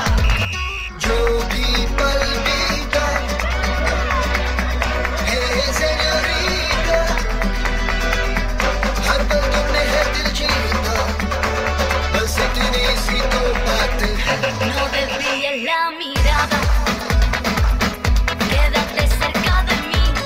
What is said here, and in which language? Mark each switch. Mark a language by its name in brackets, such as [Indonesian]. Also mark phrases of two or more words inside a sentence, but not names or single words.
[Hindi] जो भी पल बीता है सेन्योरिटा हर पल तुमने है दिल जीता बस इतनी सी तो बात है [Spanish] No desvíes la mirada, quédate cerca de mí.